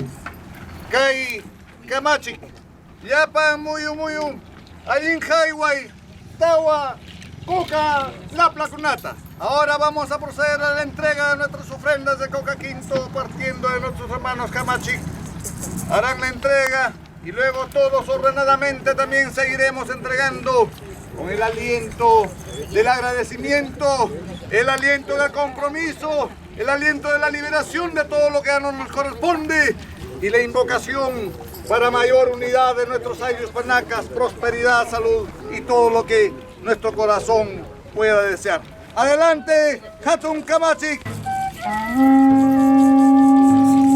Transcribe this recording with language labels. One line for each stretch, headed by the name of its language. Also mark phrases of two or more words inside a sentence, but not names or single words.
Quechua: Kai, Kamachi, Yapan, Muyu, Alinjay, Tawa, Coca, la placunata.
Spanish: Ahora vamos a proceder a la entrega de nuestras ofrendas de Coca Quinto, partiendo de nuestros hermanos Kamachi. Harán la entrega y luego todos ordenadamente también seguiremos entregando con el aliento del agradecimiento, el aliento del compromiso, el aliento de la liberación de todo lo que a nosotros nos corresponde y la invocación para mayor unidad de nuestros ayllus panacas, prosperidad, salud y todo lo que nuestro corazón pueda desear. Adelante, Hatun Kamachi.